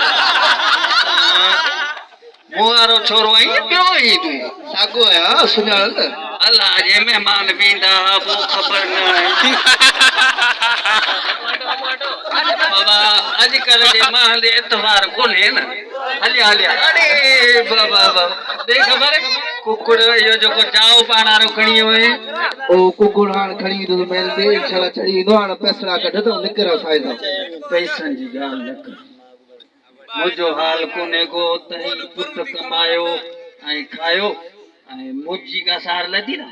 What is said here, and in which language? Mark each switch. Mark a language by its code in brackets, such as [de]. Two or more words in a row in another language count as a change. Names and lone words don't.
[sd] मूं वारो छोरो आई ॿियो आई तूं साॻियो आहियां सुञाण न अलाह जे महिमान बींदा पोइ ख़बर न आहे बाबा अॼुकल्ह जे माहौल जे एतवार कोन्हे न हलिया हलिया अरे बाबा देख ख़बर कुकुड़ इहो जेको चाओ पाण वारो खणी वियो ओ कुकुड़ हाणे खणी ईंदो मेल ते छड़ा चढ़ी ईंदो हाणे पैसरा कढंदो निकर साईं पैसनि जी ॻाल्हि न कर मुंहिंजो हाल कोन्हे को तई पुट कमायो ऐं खायो ऐं मुंहिंजी का सार लधी न